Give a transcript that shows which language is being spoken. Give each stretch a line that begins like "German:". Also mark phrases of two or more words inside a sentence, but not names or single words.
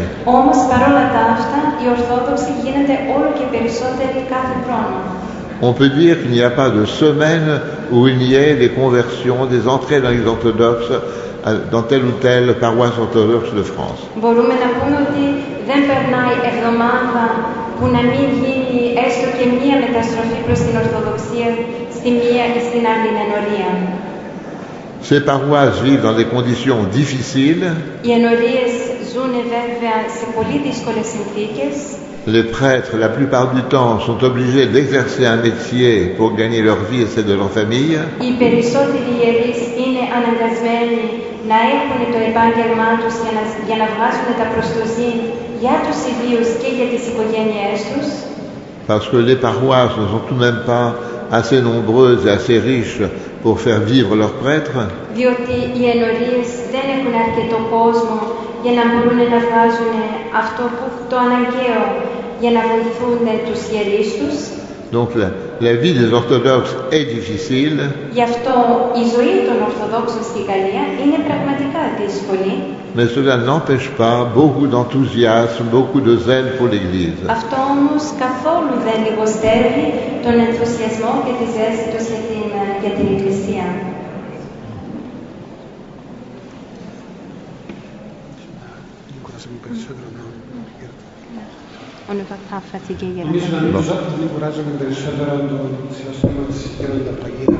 Greek: Όμως παρόλα τα αυτά, οι Ορθόδοξοι γίνονται όλο και περισσότεροι κάθε χρόνο.
French: On peut dire qu'il n'y a pas de semaine où il n'y ait des conversions, des entrées dans les orthodoxes, dans telle ou telle paroisse orthodoxe de France.
Greek: Μπορούμε να πούμε ότι δεν περνάει εβδομάδα που να μην γίνει έστω και μία μεταστροφή προς την Ορθοδοξία στη μία ή στην άλλη ενορία.
French: Ces paroisses vivent dans des conditions difficiles.
Greek: Οι ενορίες ζουν βέβαια σε πολύ δύσκολες συνθήκες.
French: Les prêtres, la plupart du temps, sont obligés d'exercer un métier pour gagner leur vie et celle de leur famille.
Greek: Οι περισσότεροι ιερείς είναι αναγκασμένοι να έχουν το επάγγελμά τους για να βγάζουν τα προστοζήν για τους ιδίους και για τις οικογένειές τους.
French: Parce que les paroisses ne sont tout de même pas assez nombreuses et assez riches pour faire vivre leurs prêtres.
Greek: Διότι οι ενορίες δεν έχουν αρκετό κόσμο για να μπορούν να βγάζουν αυτό που το αναγκαίο για να βοηθούν τους ιερείς τους.
French: Donc la vie des orthodoxes est difficile.
Greek: Γι' αυτό η ζωή των Ορθοδόξων στη Γαλλία είναι πραγματικά δύσκολη.
French: Mais cela n'empêche pas beaucoup d'enthousiasme, beaucoup de zèle pour l'Église.
Greek: Αυτό όμως καθόλου δεν λιγοστεύει τον ενθουσιασμό και τη ζέστη τους για την Εκκλησία. Νομίζω να μην κουράζομαι περισσότερο το σεβασμό της Γέροντα Παγίδα.